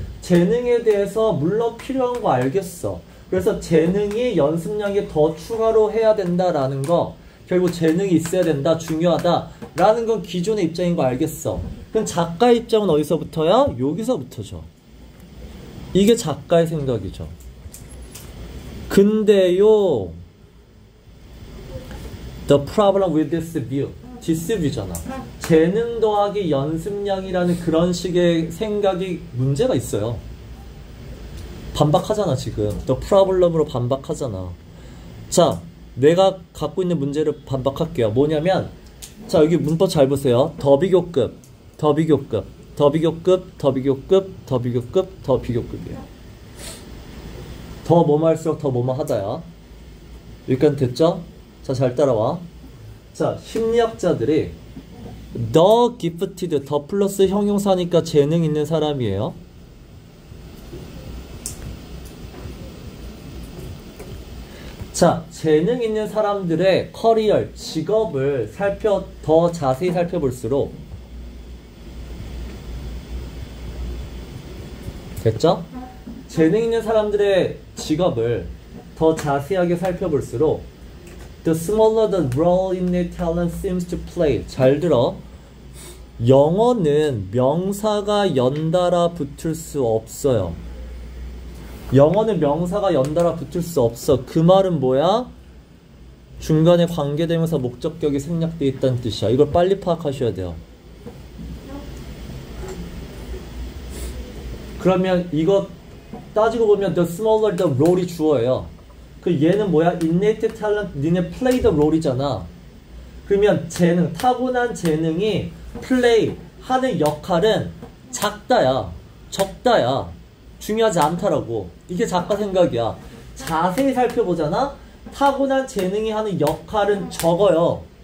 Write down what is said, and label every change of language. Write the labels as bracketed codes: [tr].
[ko] 재능에 대해서 물론 필요한 거 알겠어. 그래서 재능이 연습량이 더 추가로 해야 된다라는 거, 결국 재능이 있어야 된다, 중요하다라는 건 기존의 입장인 거 알겠어. 그럼 작가의 입장은 어디서부터야? 여기서부터죠. 이게 작가의 생각이죠. 근데요, [en] the problem with this view, this view잖아. [ko] 재능 더하기 연습량이라는 그런 식의 생각이 문제가 있어요. 반박하잖아, 지금. the problem으로 반박하잖아. 자, 내가 갖고 있는 문제를 반박할게요. 뭐냐면, 자, 여기 문법 잘 보세요. 더 비교급, 더 비교급, 더 비교급, 더 비교급, 더 비교급, 더 비교급이에요. 더 뭐뭐 할수록 더 뭐뭐 하다야. 여기까지 됐죠? 자, 잘 따라와. 자, 심리학자들이 the gifted, 더 플러스 형용사니까 재능 있는 사람이에요. 자, 재능 있는 사람들의 커리어, 직업을 더 자세히 살펴볼수록, 됐죠? 재능 있는 사람들의 직업을 더 자세하게 살펴볼수록 [en] the smaller the role innate talent seems to play. [ko] 잘 들어. 영어는 명사가 연달아 붙을 수 없어요. 영어는 명사가 연달아 붙을 수 없어. 그 말은 뭐야? 중간에 관계대명사 목적격이 생략되어 있다는 뜻이야. 이걸 빨리 파악하셔야 돼요. 그러면 이거 따지고 보면 the smaller the role이 주어예요. 그 얘는 뭐야? [en] innate talent, [ko] 니네 [en] play the role이잖아. [ko] 그러면 재능, 타고난 재능이 play 하는 역할은 작다야, 적다야, 중요하지 않다라고. 이게 작가 생각이야. 자세히 살펴보잖아. 타고난 재능이 하는 역할은 적어요.